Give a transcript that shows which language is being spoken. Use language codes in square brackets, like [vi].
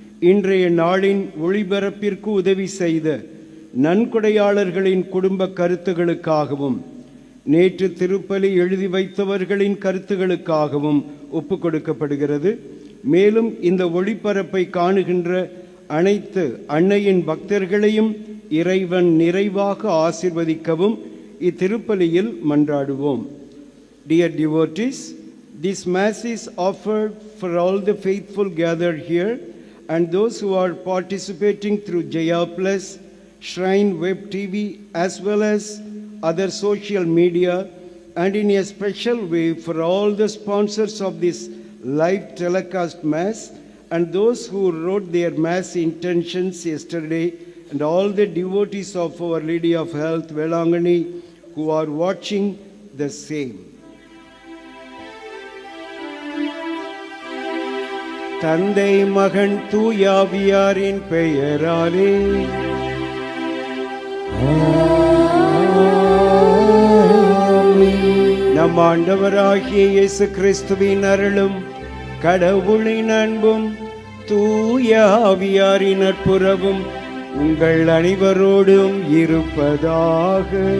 [ta] இன்றைய நாளின் ஒளிபரப்பிற்கு உதவி செய்த நன்கொடையாளர்களின் குடும்ப கருத்துகளுக்காகவும் நேற்று திருப்பலி எழுதி வைத்தவர்களின் கருத்துகளுக்காகவும் ஒப்பு கொடுக்கப்படுகிறது. மேலும் இந்த ஒளிபரப்பை காணுகின்ற அனைத்து அன்னையின் பக்தர்களையும் இறைவன் நிறைவாக ஆசீர்வதிக்கவும் இத்திருப்பலியில் மன்றாடுவோம். [en] Dear devotees, this Mass is offered for all the faithful gathered here and those who are participating through Jaya Plus, Shrine Web TV, as well as other social media, and in a special way for all the sponsors of this live telecast Mass and those who wrote their Mass intentions yesterday, and all the devotees of Our Lady of Health, Velangani, who are watching the same. [ta] தந்தை மகன் தூயாவியாரின் பெயராலே நம் ஆண்டவராகிய இயேசு கிறிஸ்துவின் அருளும் கடவுளின் அன்பும் தூய ஆவியாரின் நட்புறவும் உங்கள் அனைவரோடும் இருப்பதாக.